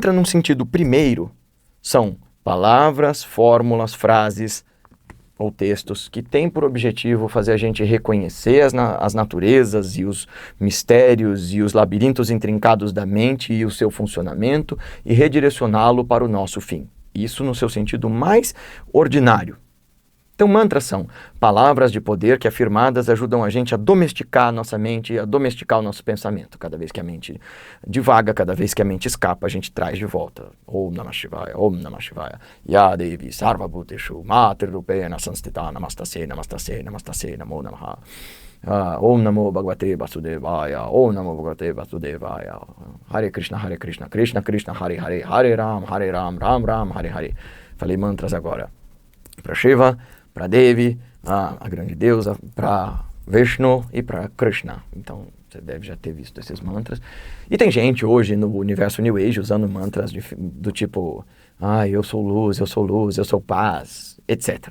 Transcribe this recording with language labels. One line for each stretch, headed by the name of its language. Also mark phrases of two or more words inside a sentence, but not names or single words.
Portuguese: Então, mantra num sentido primeiro são palavras, fórmulas, frases ou textos que têm por objetivo fazer a gente reconhecer as naturezas e os mistérios e os labirintos intrincados da mente e o seu funcionamento e redirecioná-lo para o nosso fim. Isso no seu sentido mais ordinário. Então, mantras são palavras de poder que, afirmadas, ajudam a gente a domesticar a nossa mente, a domesticar o nosso pensamento. Cada vez que a mente divaga, cada vez que a mente escapa, a gente traz de volta.
Sanskrit: Om Namah Shivaya, Om Namah Shivaya. Ya Devi Sarva Bhuteshu Mater Rupena Sanstita Namastase, Namastase, Namastase, Namo Namaha. Om Namo Bhagavate Vasudevaya, Om Namo Bhagavate Vasudevaya. Hare Krishna, Krishna Krishna, Hare Hare, Hare Ram, Ram Ram, Hare Hare.
Portuguese: Falei mantras agora. Para Shiva, para Devi, a grande deusa, para Vishnu e para Krishna. Então, você deve já ter visto esses mantras. E tem gente hoje no universo New Age usando mantras do tipo, eu sou luz, eu sou paz, etc.